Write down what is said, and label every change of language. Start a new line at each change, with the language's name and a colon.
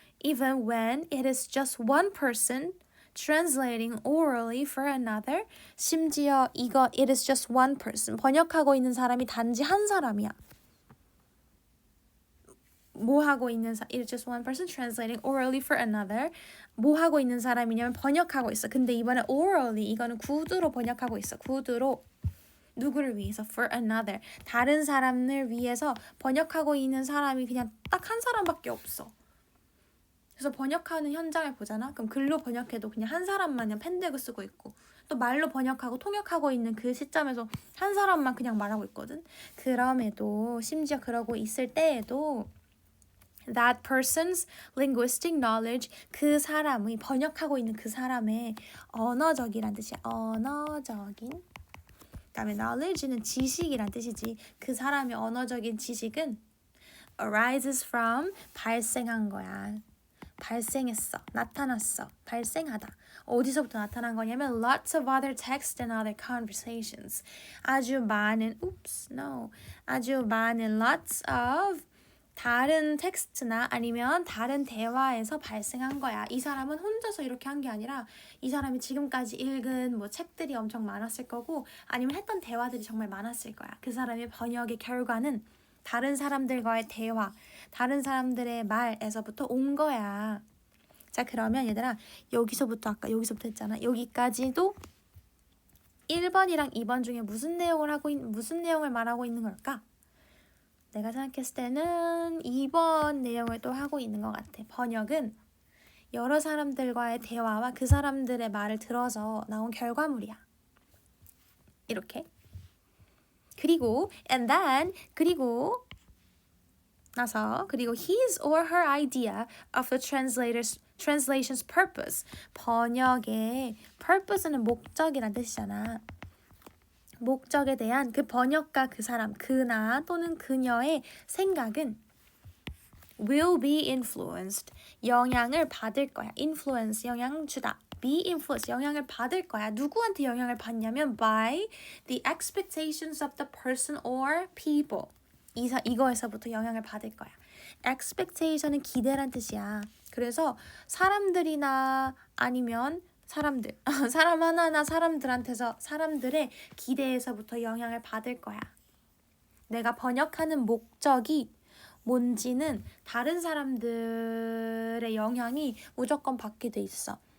English: even when it is just one person translating orally for another.
Korean: 심지어 이거
English: it is just one person.
Korean: 번역하고 있는 사람이 단지 한 사람이야. 뭐 하고 있는
English: it is just one person translating orally for another.
Korean: 뭐 하고 있는 사람이냐면 번역하고 있어. 근데 이번에 orally 이거는 구두로 번역하고 있어. 구두로 누구를 위해서
English: for another.
Korean: 다른 사람을 위해서 번역하고 있는 사람이 그냥 딱 한 사람밖에 없어. 그래서 번역하는 현장을 보잖아. 그럼 글로 번역해도 그냥 한 사람만 그냥 펜덱을 쓰고 있고 또 말로 번역하고 통역하고 있는 그 시점에서 한 사람만 그냥 말하고 있거든. 그럼에도 심지어 그러고 있을 때에도
English: that person's linguistic knowledge,
Korean: 그 사람의 번역하고 있는 그 사람의 언어적이란 뜻이야. 언어적인. 그다음에 knowledge는 지식이란 뜻이지. 그 사람의 언어적인 지식은
English: arises from
Korean: 발생한 거야. 발생했어. 나타났어. 발생하다. 어디서부터 나타난 거냐면
English: lots of other texts and other conversations.
Korean: 아주 많은 아주 많은
English: lots of
Korean: 다른 텍스트나 아니면 다른 대화에서 발생한 거야. 이 사람은 혼자서 이렇게 한 게 아니라 이 사람이 지금까지 읽은 뭐 책들이 엄청 많았을 거고 아니면 했던 대화들이 정말 많았을 거야. 그 사람의 번역의 결과는 다른 사람들과의 대화, 다른 사람들의 말에서부터 온 거야. 자, 그러면 얘들아 여기서부터 아까 여기서부터 했잖아. 여기까지도 1번이랑 2번 중에 무슨 내용을 말하고 있는 걸까? 내가 생각했을 때는 2번 내용을 또 하고 있는 것 같아. 번역은 여러 사람들과의 대화와 그 사람들의 말을 들어서 나온 결과물이야. 이렇게. 그리고
English: and then 그리고 his or her idea of the translation's purpose.
Korean: 번역의 purpose는 목적이란 뜻이잖아. 목적에 대한 그 번역가 그 사람, 그나 또는 그녀의 생각은
English: will be influenced.
Korean: 영향을 받을 거야. influence, 영향 주다.
English: be influenced,
Korean: 영향을 받을 거야. 누구한테 영향을 받냐면
English: by the expectations of the person or people.
Korean: 이거에서부터 영향을 받을 거야. expectation은 기대란 뜻이야. 그래서 사람들이나 아니면 사람 하나나 사람들의 기대에서부터 영향을 받을 거야. 내가 번역하는 목적이 뭔지는 다른 사람들의 영향이 무조건 받게 돼 있어.